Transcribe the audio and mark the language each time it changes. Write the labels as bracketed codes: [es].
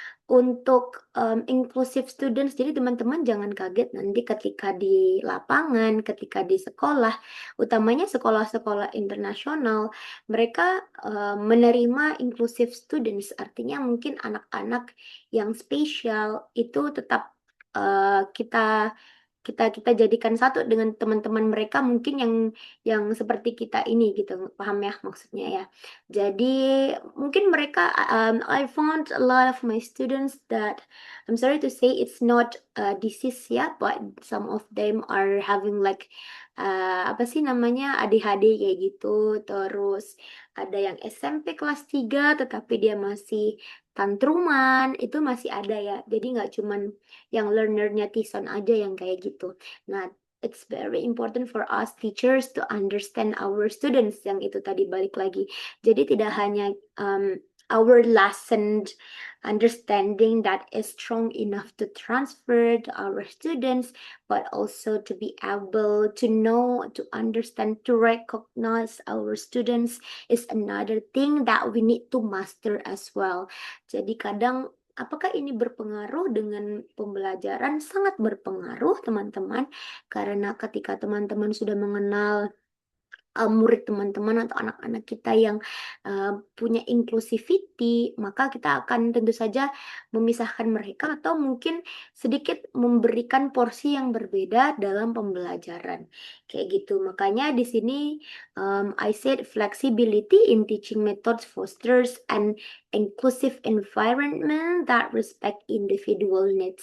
[id] Untuk inclusive students, jadi teman-teman jangan kaget nanti ketika di lapangan, ketika di sekolah, utamanya sekolah-sekolah internasional, mereka menerima inclusive students, artinya mungkin anak-anak yang spesial itu tetap kita jadikan satu dengan teman-teman mereka mungkin yang seperti kita ini gitu, paham ya maksudnya ya. Jadi mungkin mereka [en] I found a lot of my students that I'm sorry to say it's not disease ya, but some of them are having like [id] apa sih namanya, [en] ADHD [id] kayak gitu. Terus ada yang SMP kelas 3 tetapi dia masih tantruman, itu masih ada ya. Jadi nggak cuman yang learnernya Tison aja yang kayak gitu. [en] Nah, it's very important for us teachers to understand our students, [id] yang itu tadi balik lagi. Jadi tidak hanya [en] our lesson understanding that is strong enough to transfer to our students, but also to be able to know, to understand, to recognize our students is another thing that we need to master as well. [id] Jadi kadang apakah ini berpengaruh dengan pembelajaran? Sangat berpengaruh, teman-teman, karena ketika teman-teman sudah mengenal murid teman-teman atau anak-anak kita yang punya inclusivity, maka kita akan tentu saja memisahkan mereka atau mungkin sedikit memberikan porsi yang berbeda dalam pembelajaran. Kayak gitu. Makanya di sini [en] I said flexibility in teaching methods fosters an inclusive environment that respect individual needs.